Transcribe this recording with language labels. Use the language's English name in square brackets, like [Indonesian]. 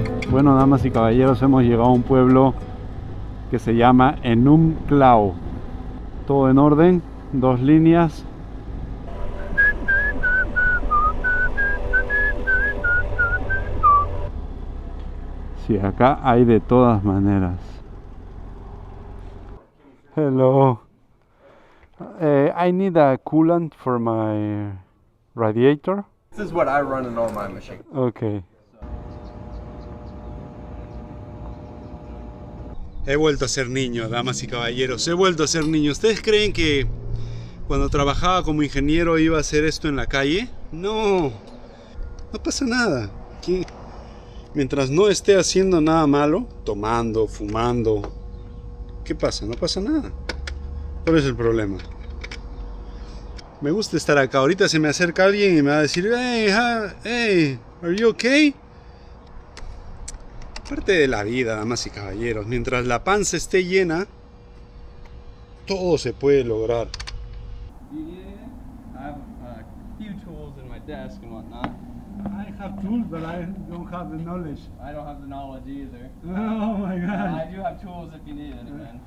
[Spanish] Bueno, damas y caballeros, hemos llegado a un pueblo que se llama Enumclaw. Todo en orden, 2 líneas. Sí, acá hay de todas maneras. [English] Hello. I need a coolant for my radiator. This is what I run in all my machines. Okay. [Spanish] He vuelto a ser niño, damas y caballeros. He vuelto a ser niño. ¿Ustedes creen que cuando trabajaba como ingeniero iba a hacer esto en la calle? No. No pasa nada. ¿Qué? Mientras no esté haciendo nada malo, tomando, fumando, ¿qué pasa? No pasa nada. ¿Cuál es el problema? Me gusta estar acá. Ahorita se me acerca alguien y me va a decir, [English] hey, are you okay? [Spanish] Parte de la vida, damas y caballeros. Mientras la panza esté llena, todo se puede lograr. [English] I have a few tools in my desk and whatnot. I have tools, but I don't have the knowledge. I don't have the knowledge either. Oh my God. I do have tools if you need any, man.